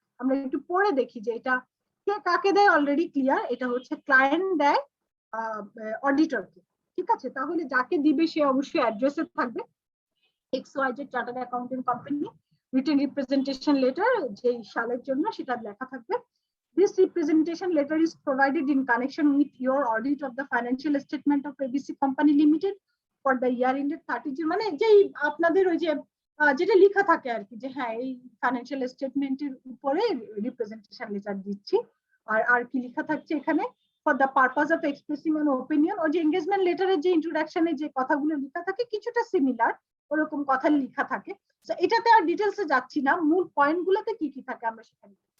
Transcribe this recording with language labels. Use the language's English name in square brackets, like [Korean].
[Bangla] আমরা একটু পড়ে দেখি যে এটা কে কাকে দেয়। অলরেডি ক্লিয়ার, এটা হচ্ছে ক্লায়েন্ট দেয় অডিটরকে। ঠিক আছে, তাহলে যাকে দিবে সে অবশ্যই অ্যাড্রেসে থাকবে, XYZ chartered accounting company, written representation letter যে সালের জন্য সেটা লেখা থাকবে। [English] This representation letter is provided in connection with your audit of the financial statement of ABC Company Limited for the year ended 30 June, [Bangla] মানে যেই আপনাদের ওই যে যেটা লেখা থাকে আর কি, যে হ্যাঁ এই ফাইন্যান্সিয়াল স্টেটমেন্টের উপরে রিপ্রেজেন্টেশন লেটার দিচ্ছি। আর কি লেখা থাকছে এখানে, [English] For the purpose of expressing an opinion. [Bangla] ওই যে এনগেজমেন্ট লেটারের যে ইন্ট্রোডাকশনে যে কথাগুলো লেখা থাকে কিছুটা সিমিলার, ওরকম কথা লেখা থাকে। তো এটাতে আর ডিটেলসে যাচ্ছি না, মূল পয়েন্টগুলোতে কি কি থাকে আমরা সেখানে।